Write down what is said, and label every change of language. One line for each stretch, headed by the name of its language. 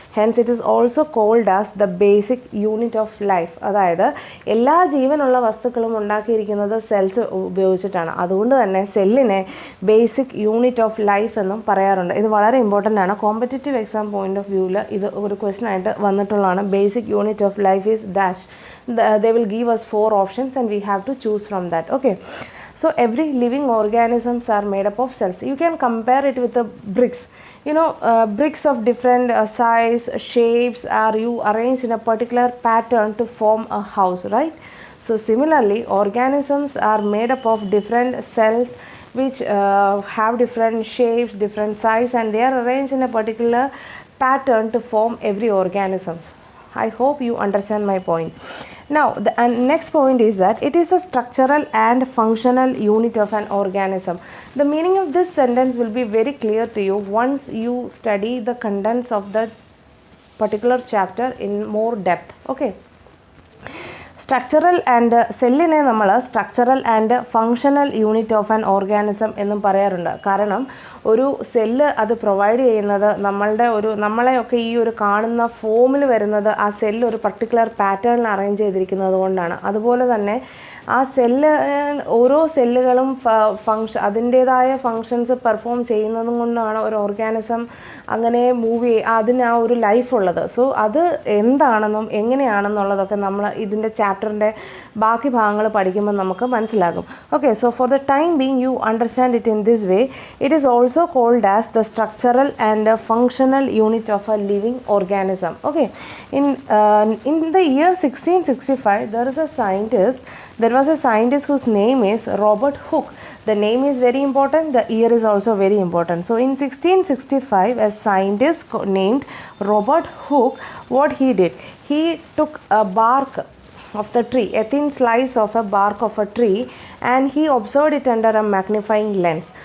English: Hence it is also called as the basic unit of life.
Malayalam: അതായത് എല്ലാ ജീവനുള്ള വസ്തുക്കളും ഉണ്ടാക്കിയിരിക്കുന്നത് സെൽസ് ഉപയോഗിച്ചിട്ടാണ്. അതുകൊണ്ട് തന്നെ സെല്ലിനെ ബേസിക് യൂണിറ്റ് ഓഫ് ലൈഫ് എന്നും പറയാറുണ്ട്. ഇത് വളരെ ഇമ്പോർട്ടൻ്റ് ആണ്. കോമ്പറ്റേറ്റീവ് എക്സാം പോയിന്റ് ഓഫ് വ്യൂവിൽ ഇത് ഒരു ക്വസ്റ്റൻ ആയിട്ട് വന്നിട്ടുള്ളതാണ്.
English: Basic unit of life is dash. They will give us 4 options and we have to choose from that. Okay, so every living organisms are made up of cells. You can compare it with the bricks. Bricks of different size, shapes are arranged in a particular pattern to form a house, right? So similarly, organisms are made up of different cells which have different shapes, different size, and they are arranged in a particular pattern to form every organism. I hope you understand my point. Now the next point is that it is a structural and functional unit of an organism. The meaning of this sentence will be very clear to you once you study the contents of the particular chapter in more depth.
Malayalam: Okay, structural and സെല്ലിനെ നമ്മൾ structural and functional unit of an organism എന്നും പറയാറുണ്ട്. കാരണം ഒരു cell അത് provide ചെയ്യുന്നത് നമ്മളെയൊക്കെ ഈ ഒരു കാണുന്ന ഫോമിൽ വരുന്നത് ആ സെല്ല് ഒരു പർട്ടിക്കുലർ പാറ്റേണിൽ അറേഞ്ച് ചെയ്തിരിക്കുന്നത് കൊണ്ടാണ്. അതുപോലെ തന്നെ ആ ഓരോ സെല്ലുകളും അതിൻ്റേതായ ഫങ്ഷൻസ് പെർഫോം ചെയ്യുന്നതും കൊണ്ടാണ് ഒരു ഓർഗാനിസം അങ്ങനെ അതിന് ആ ഒരു ലൈഫ് ഉള്ളത്. സോ അത് എന്താണെന്നും എങ്ങനെയാണെന്നുള്ളതൊക്കെ നമ്മൾ ഇതിൻ്റെ ചാപ്റ്ററിൻ്റെ ബാക്കി ഭാഗങ്ങൾ പഠിക്കുമ്പോൾ നമുക്ക് മനസ്സിലാകും.
English: Okay, so for the time being you understand it in this way. It is also called as the structural and functional unit of a living organism. Okay, in the year 1665 there was a scientist whose name is Robert Hooke. The name is very important, the year is also very important. So in 1665 a scientist named Robert Hooke, what he did, he took a bark of the tree, a thin slice of a bark of a tree, and he observed it under a magnifying lens.